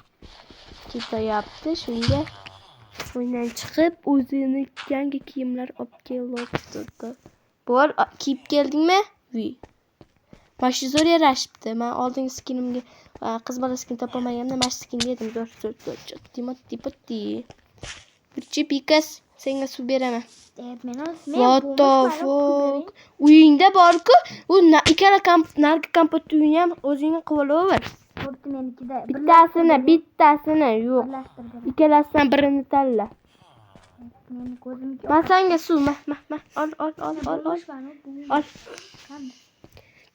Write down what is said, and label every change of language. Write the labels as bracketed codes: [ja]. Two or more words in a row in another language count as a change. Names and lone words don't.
[uz] Ketyapti, shunga o'ynab chiqib o'zini yangi kiyimlar olib keldi. Bor, kiyib keldingmi? Mana shu zo'r yarashibdi. Men oldingi skinimga qiz bola skin topolmaganimda mana shu skinga edim. Zo'r. Tipoti. Bichi Pikas, senga suv beraman. [en] What the fuck? [uz] Uyingda bor-ku, u ikkala nargi kompot uyini ham o'zingni qilib olaver. Bittasini yo'q. Ikkalasidan birini tanla. Men senga suv, ol.